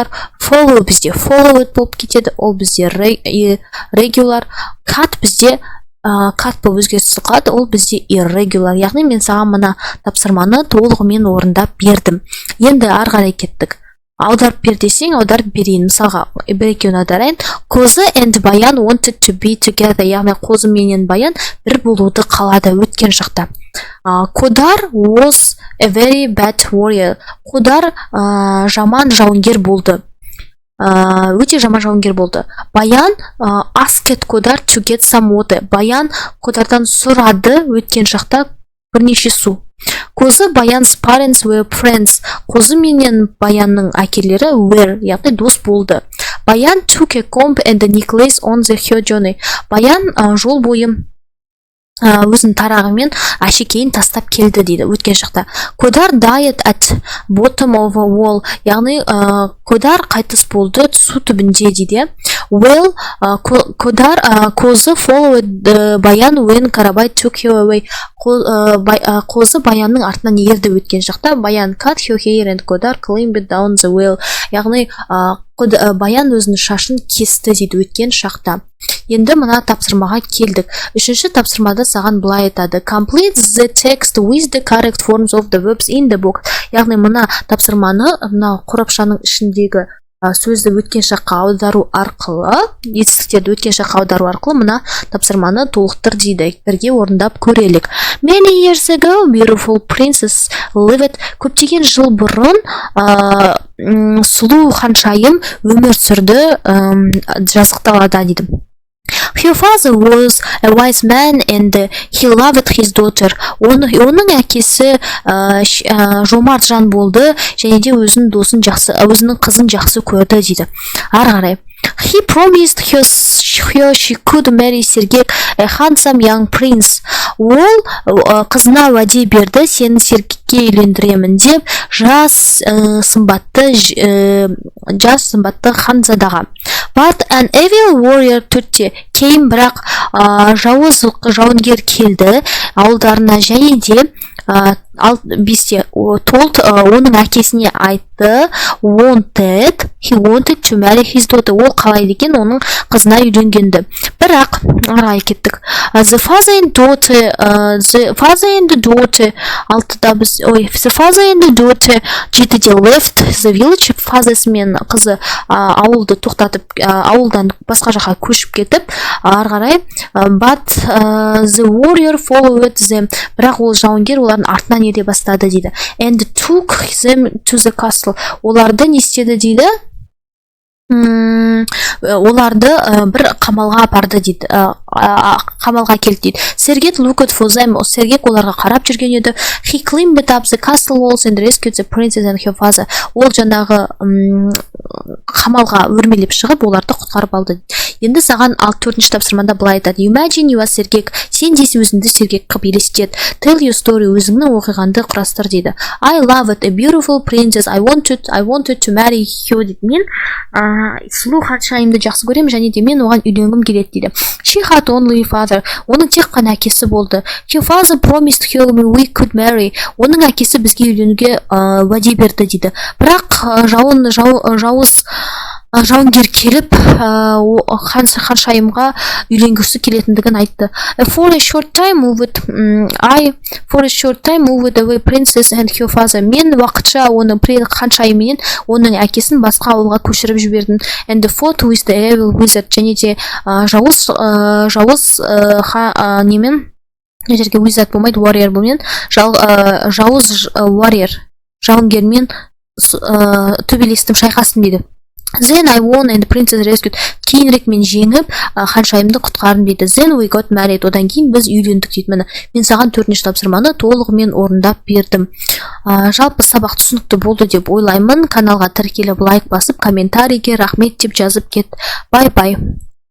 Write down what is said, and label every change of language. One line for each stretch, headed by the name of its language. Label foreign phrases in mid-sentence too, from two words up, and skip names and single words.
Kazakh: Follow бізде followed болып кетеді, ол бізде regular. Cut бізде cut болып өзгеріссіз қалады, ол бізде irregular. Яғни мен саған мына тапсырманы толығымен орындап бердім. Енді ары қарай кеттік. Аударып бер десең, аударып берейін. Мысалға, бір-екеуін аударайын.
English: Қозы and Баян wanted to be together.
Kazakh: Яғни қозы менен Баян бір болуды қалады өткен шақта.
English: Қодар was a very bad warrior.
Kazakh: Қодар жаман жауынгер болды. Өте жаман жауынгер болды.
English: Баян asked Қодар to get some water.
Kazakh: Баян Қодардан сұрады өткен шақта бірнеше су.
English: Қозы Баян's parents were friends.
Kazakh: Қозы менен Баянның әкелері were, яғни дос болды.
English: Баян took a comb and a necklace on the her journey.
Kazakh: Баян жол бойы өзінің тарағымен әшекейін тастап келді дейді өткен шақта.
English: Қодар died at bottom of a wall.
Kazakh: Яғни Қодар қайтыс болды су түбінде дейді.
English: Well, қозы followed Баян when Қарабай took her away.
Kazakh: Қозы Баянның артынан ерді өткен шақта. Баян cut her hair and Қодар climbed down the well. Яғни Баян өзінің шашын кесті дейді өткен шақта. Енді мына тапсырмаға келдік. Үшінші тапсырмада саған былай айтады.
English: Complete the text with the correct forms of the verbs in the book.
Kazakh: Яғни мына тапсырманы мына қорапшаның ішіндегі сөзді өткен шаққа аудару арқылы, етістіктерді өткен шаққа аудару арқылы мына тапсырманы толықтыр дейді. Бірге орындап көрелік.
English: Many years ago, beautiful princess lived.
Kazakh: Көптеген жыл бұрын сұлу ханшайым өмір сүрді жазық далада дейді.
English: Her father was a wise man and he loved his daughter.
Kazakh: Оның әкесі жомарт жан болды және де өзінің қызын жақсы көрді дейді. Ары қарай.
English: He promised her she could marry Сергек, a handsome young prince.
Kazakh: Ол қызына уәде берді, сені Сергекке үйлендіремін деп, жас сымбатты ханзадаға.
English: But an evil warrior came,
Kazakh: бірақ жауынгер келді ауылдарына және де бесте оның әкесіне айтты,
English: he wanted to marry his daughter.
Kazakh: Ол қалайды екен оның қызына үйленгенді. Бірақ арай кеттік.
English: The father and daughter жетіде left the village.
Kazakh: Фазасы мен қызы ауылды тоқтатып, ауылдан басқа жаққа көшіп кетіп, ары қарай.
English: But the warrior followed them.
Kazakh: Бірақ ол жауынгер олардың артынан ере бастады дейді.
English: And took them to the castle.
Kazakh: Оларды не істеді дейді? Оларды бір қамалға апарды дейді. Қамалға келді дейді. Сергек
English: looked for them.
Kazakh: Сергек оларға қарап жүрген еді.
English: He climbed up the castle walls and rescued the princess and her father.
Kazakh: Ол жаңағы қамалға өрмелеп шығып, оларды құтқарып алды. Енді саған 4-ші тапсырмада былай айтады.
English: Imagine you are Сергек.
Kazakh: Сен десе өзіңді Сергек қып елестет.
English: Tell your story.
Kazakh: Өзіңнің оқиғанды құрастыр дейді.
English: I loved a beautiful princess. I wanted to marry her дейді.
Kazakh: Мен сұлу ханшайымды жақсы көремін және де мен оған үйленгім келеді дейді.
English: She had only father.
Kazakh: Оның тек қана әкесі болды.
English: Her father promised her we could marry.
Kazakh: Оның әкесі бізге үйленуге уәде берді дейді. Бірақ жауынгер келіп ханшайымға үйленгісі келетіндігін айтты.
English: For a short time moved away princess and her father.
Kazakh: Мен уақытша оны ханшайыммен оның әкесін басқа ауылға көшіріп жібердім.
English: And fought with the evil wizard.
Kazakh: Және де жауыз немен жерге wizard болмайды, warrior болмен жауыз warrior жауынгермен төбелестім, шайқастым дейді.
English: Then I won and the princess rescued.
Kazakh: Кейінірек мен жеңіп, ханшайымды құтқардым дейді.
English: Then we got married.
Kazakh: Одан кейін біз үйлендік дейді. Міне, мен саған 4-ші тапсырманы толығымен орындап бердім. Жалпы сабақ түсінікті болды деп ойлаймын. Каналға тіркеліп лайк басып, комментарийге рахмет деп жазып кет. Бай-бай.